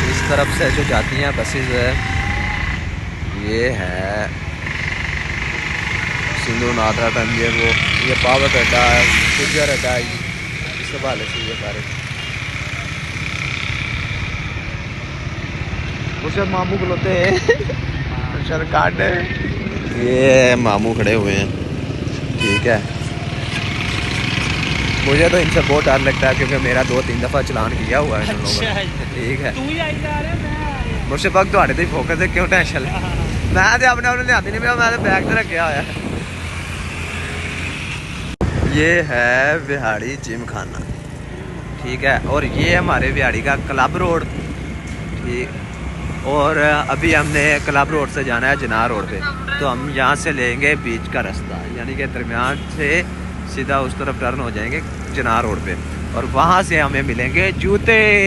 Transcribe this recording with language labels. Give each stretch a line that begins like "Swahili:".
Hindi: इस तरफ से जो जाती हैं बसेज ये है सिंधु नादरा टन, ये पावर अड्डा है, गुजर अड्डा है, इस हवाले से ये सारे मुर्शिद मामू खलोते हैं। काट ये मामू खड़े हुए हैं, ठीक है। मुझे तो इनसे बहुत डर लगता है क्योंकि मेरा 2-3 दफ़ा चलान किया हुआ है इन लोगों ने, ठीक है।
Punjabi: ਮੁਰਸ਼ਿਦ ਪਾਕ ਤੁਹਾਡੇ ਤੇ ਫੋਕਸ ਹੈ, ਕਿਉਂ ਟੈਨਸ਼ਨ ਲੈ? ਮੈਂ ਤੇ ਆਪਣੇ ਆਪ ਨੂੰ ਲਿਆਂਦੀ ਨਹੀਂ ਪਿਆ, ਮੈਂ ਤੇ ਬੈਗ ਤੇ ਰੱਖਿਆ ਹੋਇਆ।
Hindi: ये है बिहाड़ी जिम खाना, ठीक है। और ये हमारे बिहाड़ी का क्लब रोड, ठीक। और अभी हमने क्लब रोड से जाना है जनार रोड पे, तो हम यहाँ से लेंगे बीच का रास्ता, यानी कि दरमियान से सीधा उस तरफ टर्न हो जाएंगे जनार रोड पे, और वहाँ से हमें मिलेंगे जूते।